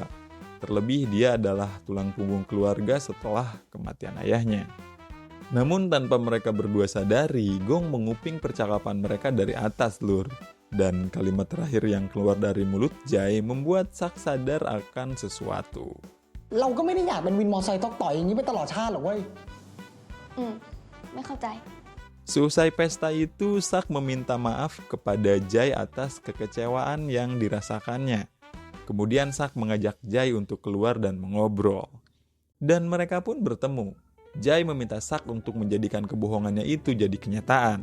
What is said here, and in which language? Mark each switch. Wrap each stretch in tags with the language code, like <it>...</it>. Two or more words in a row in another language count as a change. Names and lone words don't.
<id>Terlebih dia adalah tulang punggung keluarga setelah kematian ayahnya. Namun tanpa mereka berdua sadari, Gong menguping percakapan mereka dari atas lur. Dan kalimat terakhir yang keluar dari mulut Jai membuat Sak sadar akan sesuatu.</id> <th>เราก็ไม่ได้อยากเป็นวินมอไซค์ตอกต่อยอย่างนี้ไปตลอดชาติหรอกเว้ย ไม่เข้าใจ</th> <id>Seusai pesta itu, Sak meminta maaf kepada Jai atas kekecewaan yang dirasakannya. Kemudian Sak mengajak Jai untuk keluar dan mengobrol. Dan mereka pun bertemu. Jai meminta Sak untuk menjadikan kebohongannya itu jadi kenyataan.</id>